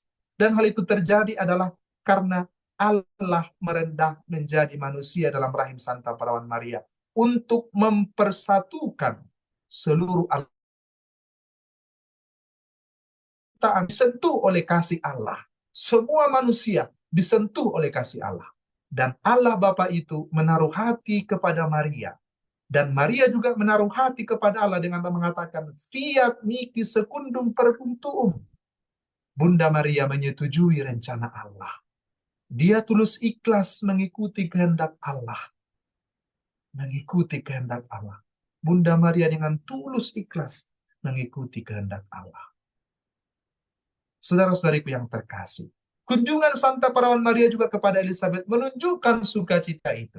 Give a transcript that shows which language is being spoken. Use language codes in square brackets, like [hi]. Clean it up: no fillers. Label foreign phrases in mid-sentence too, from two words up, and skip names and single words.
[id] Dan hal itu terjadi adalah karena Allah merendah menjadi manusia dalam rahim Santa Perawan Maria untuk mempersatukan seluruh alam disentuh oleh kasih Allah. Semua manusia disentuh oleh kasih Allah. Dan Allah Bapa itu menaruh hati kepada Maria. Dan Maria juga menaruh hati kepada Allah dengan mengatakan, [la] Fiat mihi secundum verbum tuum. [id] Bunda Maria menyetujui rencana Allah. Dia tulus ikhlas mengikuti kehendak Allah. Mengikuti kehendak Allah. Bunda Maria dengan tulus ikhlas mengikuti kehendak Allah. Saudara-saudariku yang terkasih, kunjungan Santa Perawan Maria juga kepada Elizabeth menunjukkan sukacita itu.